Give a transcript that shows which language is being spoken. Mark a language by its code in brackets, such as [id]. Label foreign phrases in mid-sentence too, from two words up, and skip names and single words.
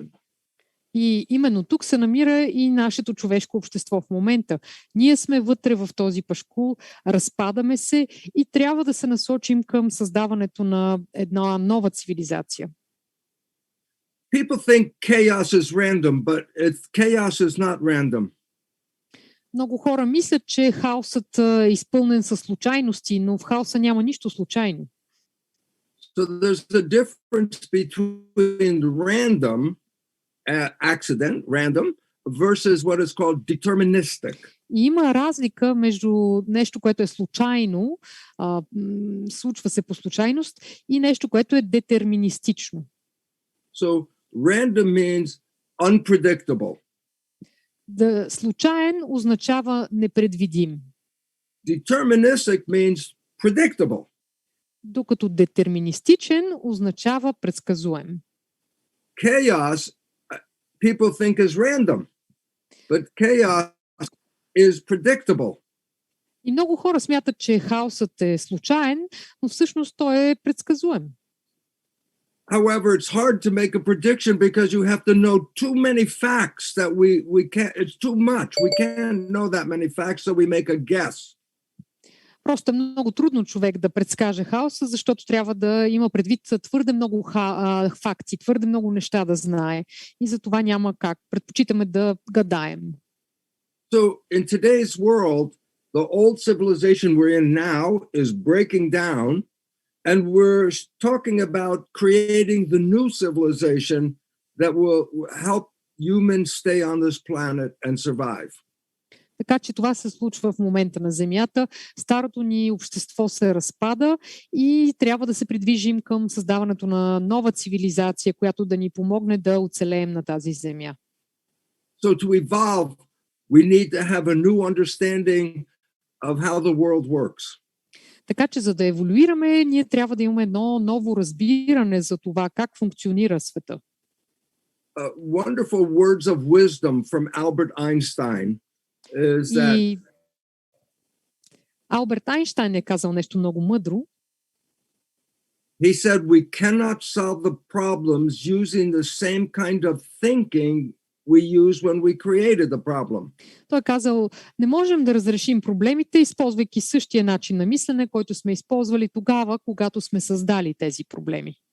[bg] И именно тук се намира и нашето човешко общество в момента. Ние сме вътре в този пашкул, разпадаме се и трябва да се насочим към създаването на една нова цивилизация. [en] People think chaos is random, but chaos is not random. [bg] Много хора мислят, че хаосът е изпълнен със случайности, но в хаоса няма нищо случайно. [en] So there's a difference between random accident, random, versus what is called deterministic. [bg] И има разлика между нещо, което е случайно, случва се по случайност, и нещо, което е детерминистично. [en] So random means unpredictable. [bg] Да, случайен означава непредвидим. [en] Deterministic means predictable. [bg] Докато детерминистичен означава предсказуем. [en] Chaos, people think is random, but chaos is predictable. [bg] И много хора смятат, че хаосът е случайен, но всъщност той е предсказуем. [en] However, it's hard to make a prediction because you have to know too many facts that we can't, it's too much. We can't know that many facts, so we make a guess. [bg] Просто е много трудно човек да предскаже хаоса, защото трябва да има предвид твърде много факти, твърде много неща да знае. И за това няма как. Предпочитаме да гадаем. [en] So in today's world, the old civilization we're in now is breaking down, and we're talking about creating the new civilization that will help humans stay on this planet and survive. [bg] Така че това се случва в момента на Земята. Старото ни общество се разпада и трябва да се придвижим към създаването на нова цивилизация, която да ни помогне да оцелеем на тази Земя. [en] So to evolve, we need to have a new understanding of how the world works. [bg] Така че за да еволюираме, ние трябва да имаме едно ново разбиране за това как функционира света. [en] wonderful words of wisdom from Albert Einstein is that [bg] И Алберт Айнщайн е казал нещо много мъдро. [en] he said we cannot solve the problems using the same kind of thinking we used when we created the problem. [bg] Той е казал, не можем да разрешим проблемите, използвайки същия начин на мислене, който сме използвали тогава, когато сме създали тези проблеми.